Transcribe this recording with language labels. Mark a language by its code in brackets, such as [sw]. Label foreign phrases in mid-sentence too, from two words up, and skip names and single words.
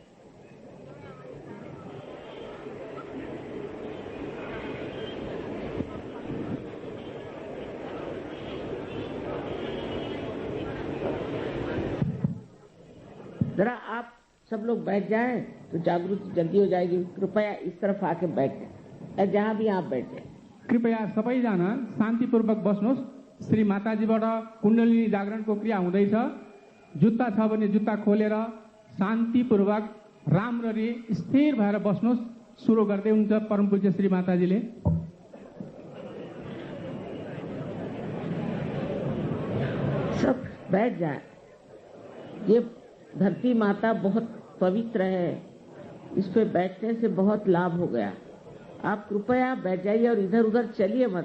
[hi] जरा आप सब लोग बैठ जाएं तो जागृति जल्दी हो जाएगी। कृपया इस तरफ आके बैठ जाए, जहां भी आप बैठ जाए। [ne] कृपया सबैजना शान्तिपूर्वक बस्नुहोस्। श्री माताजीबाट कुण्डलिनी जागरणको क्रिया हुँदैछ। जुत्ता छ भने जुत्ता खोलेर शान्तिपूर्वक राम्ररी स्थिर भएर बस्नुहोस्। सुरु गर्दै हुनुहुन्छ परम पूज्य श्री माताजीले। [hi] सब बैठ जाए। ये धरती माता बहुत पवित्र है, इस पे बैठने से बहुत लाभ हो गया। आप कृपया बैठ जाइए और इधर उधर चलिए मत।